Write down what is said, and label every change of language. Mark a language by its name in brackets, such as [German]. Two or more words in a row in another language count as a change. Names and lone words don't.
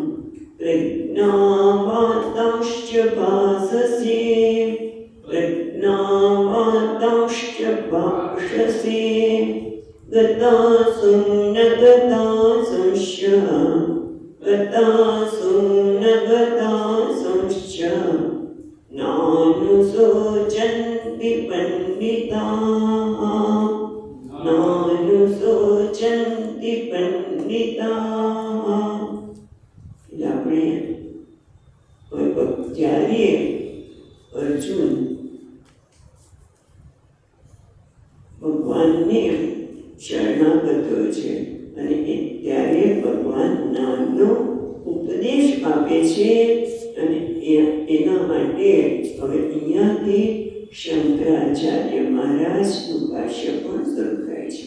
[Sanskrit] प्रज्ञावादांश्च भाससे प्रज्ञावादांश्च भाषसे गतासु न गतासुश्च गतासु न गतासुश्च नानुशोचन्ति पण्डिताः नानुशोचन्ति पण्डिताः। [Gujarati] એટલે આપણે જ્યારે અર્જુન ભગવાનને શરણાગતો છે અને ત્યારે ભગવાન નામનો ઉપદેશ આપે છે અને એના માટે હવે અહીંયાથી શંકરાચાર્ય મહારાજનું ભાષ્ય પણ શરૂ થાય છે।